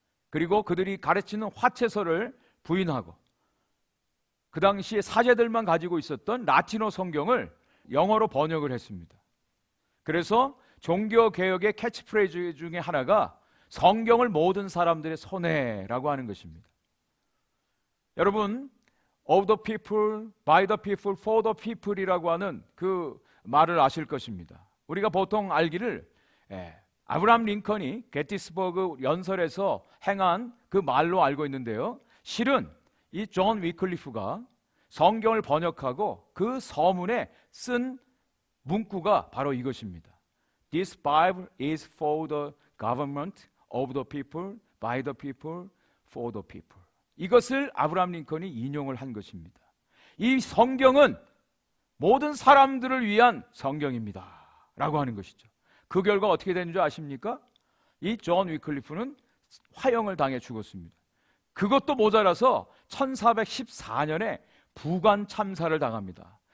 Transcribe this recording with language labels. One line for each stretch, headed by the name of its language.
Korean: 그리고 그들이 가르치는 화채서를 부인하고 그 당시에 사제들만 가지고 있었던 라틴어 성경을 영어로 번역을 했습니다. 그래서 종교개혁의 캐치프레이즈 중에 하나가 성경을 모든 사람들의 손에라고 하는 것입니다. 여러분,
English: of the people, by the people,
Korean: for the people이라고 하는 그 말을 아실 것입니다. 우리가 보통 알기를 아브라함 링컨이 게티스버그 연설에서 행한 그 말로 알고 있는데요, 실은 이 존 위클리프가 성경을 번역하고 그 서문에 쓴 문구가 바로 이것입니다.
English: This Bible is for the government of the people, by the people, for the people.
Korean: 이것을 아브라함 링컨이 인용을 한 것입니다. 이 성경은 모든 사람들을 위한 성경입니다 라고 하는 것이죠. 그 결과 어떻게 되는 줄 아십니까? 이 존 위클리프는 화형을 당해 죽었습니다. 그것도 모자라서 1414년에 부관 참사를 당합니다.